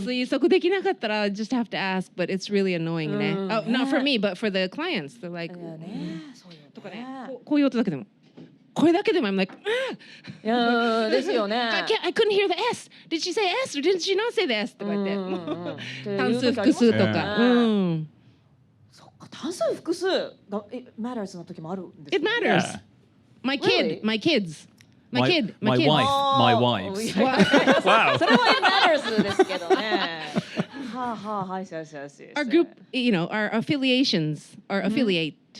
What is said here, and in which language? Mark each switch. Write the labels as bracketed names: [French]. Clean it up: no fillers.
[Japanese] 推測できなかったら [English] just have to ask, but it's really annoying ね。 Not for me, but for the clients. They're like, [Japanese] とかね、こういう音だけでも。これだけでも [English] I'm like, [Japanese] いやですよね。 [English] I couldn't hear the S. Did she say S or did she not say the S? [Japanese] とか言って。単数複数とか。そっか単数複数がmatters の時もあるんです。 [English] It matters. My kids. My wife. Wow. [Japanese] それは matters ですけどね。はい。 [English] Our group, you know, our affiliations, our affiliate.